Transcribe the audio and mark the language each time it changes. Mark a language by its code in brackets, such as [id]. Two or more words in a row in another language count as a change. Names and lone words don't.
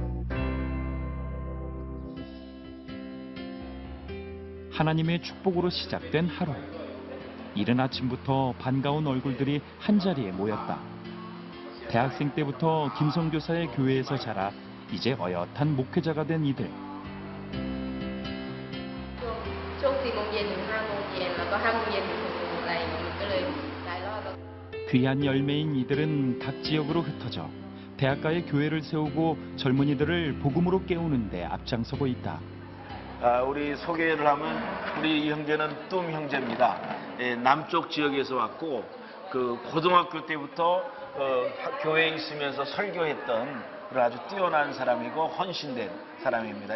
[ko] 하나님의 축복으로 시작된 하루. 이른 아침부터 반가운 얼굴들이 한자리에 모였다. 대학생 때부터 김성교사의 교회에서 자라 이제 어엿한 목회자가 된 이들. [th] ช่วง 4 โมงเย็นถึง 5 โมงเย็นแล้วก็ 5 โมงเย็นถึง 6 โมงอะไรอย่างนี้ก็เลยหลายรอบแล้ว [ko] 귀한 열매인 이들은 각 지역으로 흩어져 대학가에 교회를 세우고 젊은이들을 복음으로 깨우는 데 앞장서고 있다. 우리 소개를 하면 우리 형제는 뚱 형제입니다. 남쪽 지역에서 왔고 그 고등학교 때부터 교회에 있으면서 설교했던 그런 아주 뛰어난 사람이고 헌신된 사람입니다.